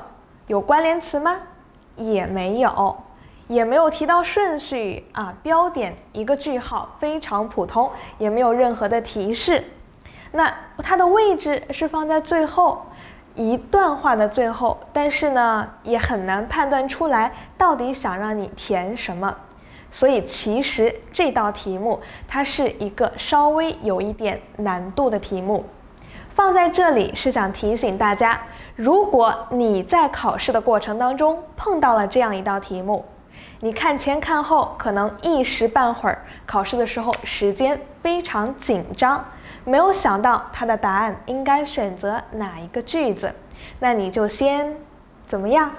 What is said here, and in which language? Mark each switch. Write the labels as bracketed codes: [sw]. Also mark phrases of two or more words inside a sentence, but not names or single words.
[zh] 有關聯詞嗎？也沒有。也沒有提到順序啊，標點一個句號，非常普通，也沒有任何的提示。那它的位置是放在最後一段話的最後，但是呢，也很難判斷出來到底想讓你填什麼。所以其實這道題目它是一個稍微有一點難度的題目。放在這裡是想提醒大家，如果你在考試的過程當中碰到了這樣一道題目，你看前看後，可能一時半會兒考試的時候時間非常緊張，沒有想到它的答案應該選擇哪一個句子，那你就先怎麼樣？